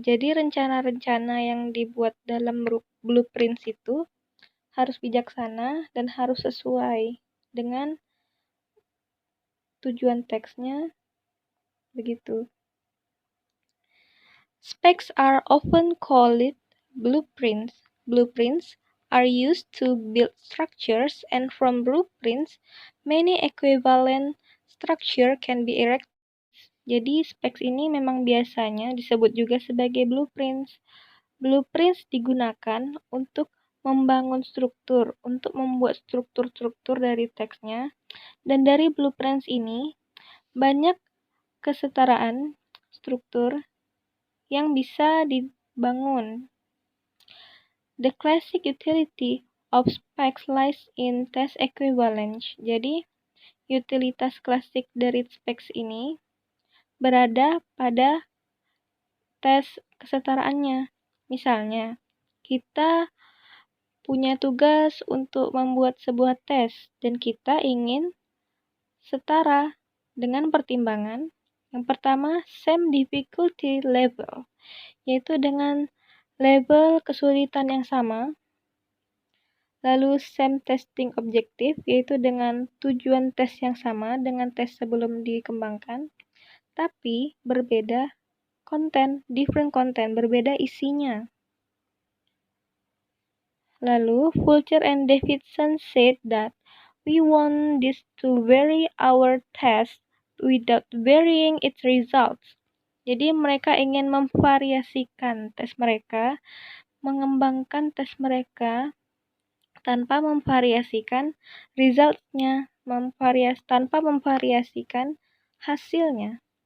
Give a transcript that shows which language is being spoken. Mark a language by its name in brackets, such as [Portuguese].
[Indonesian] Jadi rencana-rencana yang dibuat dalam blueprint itu harus bijaksana dan harus sesuai dengan tujuan teksnya. Begitu. [English] Specs are often called blueprints. Blueprints are used to build structures, and from blueprints, many equivalent structure can be erected. [Indonesian] Jadi specs ini memang biasanya disebut juga sebagai blueprints. Blueprints digunakan untuk membangun struktur, untuk membuat struktur-struktur dari teksnya. Dan dari blueprints ini, banyak kesetaraan struktur yang bisa dibangun. [English] The classic utility of specs lies in test equivalence. [Indonesian] Jadi, utilitas klasik dari specs ini berada pada tes kesetaraannya. Misalnya, kita punya tugas untuk membuat sebuah tes dan kita ingin setara dengan pertimbangan. Yang pertama, [English] same difficulty level, [Indonesian] yaitu dengan level kesulitan yang sama. Lalu [English] same testing objective, [Indonesian] yaitu dengan tujuan tes yang sama dengan tes sebelum dikembangkan, tapi berbeda konten, [English] different content, [Indonesian] berbeda isinya. [English] Lalu, Fulcher and Davidson said that we want this to vary our test without varying its results. [Indonesian] Jadi mereka ingin memvariasikan tes mereka, mengembangkan tes mereka tanpa memvariasikan results-nya, tanpa memvariasikan hasilnya.